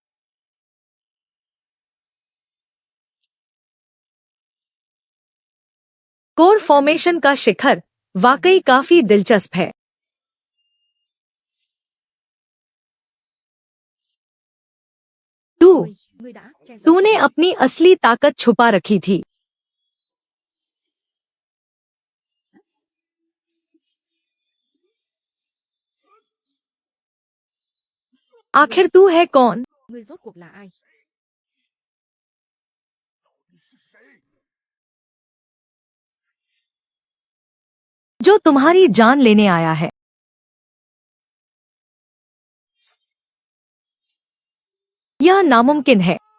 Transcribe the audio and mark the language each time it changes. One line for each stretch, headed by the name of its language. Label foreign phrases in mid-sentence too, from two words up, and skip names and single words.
Hindi: कोर फॉर्मेशन का शिखर वाकई काफी दिलचस्प है।
Vietnamese: Ngươi đã che giấu
Hindi: तूने अपनी असली ताकत छुपा रखी थी। आखिर तू है कौन?
Vietnamese: Ngươi rốt cuộc là ai?
Hindi: जो तुम्हारी जान लेने आया है। यह नामुमकिन है।